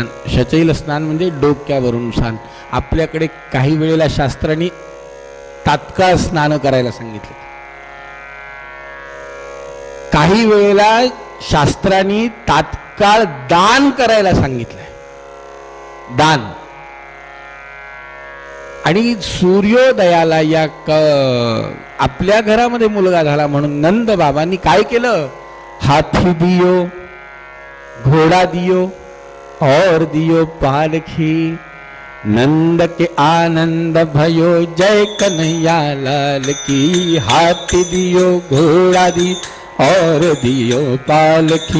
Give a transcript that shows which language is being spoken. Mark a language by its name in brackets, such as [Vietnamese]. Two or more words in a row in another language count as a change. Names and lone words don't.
[Marathi] शचैल स्नान म्हणजे डोक्यावरून स्नान. आपल्याकडे काही वेळेला शास्त्रांनी तात्काळ स्नान करायला सांगितले, काही वेळेला शास्त्रांनी तात्काळ दान करायला सांगितलंय. दान. आणि सूर्योदयाला या आपल्या घरामध्ये मुलगा झाला म्हणून नंद बाबांनी काय केलं? [Hindi] हाथी दियो, घोड़ा दियो और दियो पालखी. नंद के आनंद भयो जय कन्हैया लाल की. हाथी दियो, घोड़ा दियो और दियो पालखी.